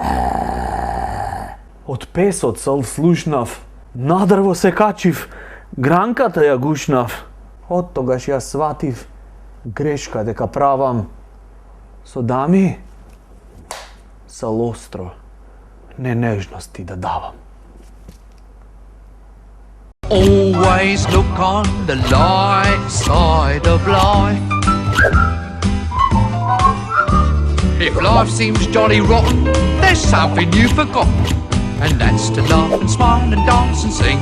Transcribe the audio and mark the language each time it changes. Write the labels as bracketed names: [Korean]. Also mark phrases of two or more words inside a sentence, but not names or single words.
[Macedonian] Од песот се слушнав, на дрво се качив, гранката ја гушнав. Од тогаш ја сватив грешка дека правам со дами, са лостро, не нежности да давам. [English] Always look on the light side of life. If life seems jolly rotten, there's something you forgot, and that's to laugh and smile and dance and sing.